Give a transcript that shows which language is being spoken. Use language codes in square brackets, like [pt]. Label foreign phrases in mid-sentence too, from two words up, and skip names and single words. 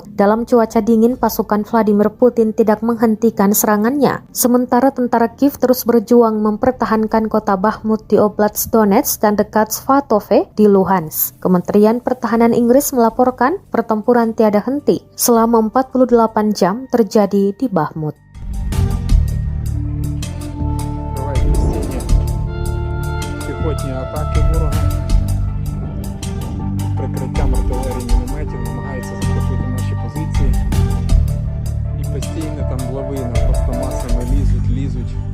[id] Dalam cuaca dingin, pasukan Vladimir Putin tidak menghentikan serangannya. Sementara tentara Kiev terus berjuang mempertahankan kota Bakhmut di Oblast Donetsk dan dekat Svatove di Luhansk. Kementerian Pertahanan Inggris melaporkan pertempuran tiada henti selama 48 jam terjadi di Bakhmut. [uk] Прикриттям артилерії мінометів намагаються захопити наші позиції. І постійно там лавина, просто масами лізуть.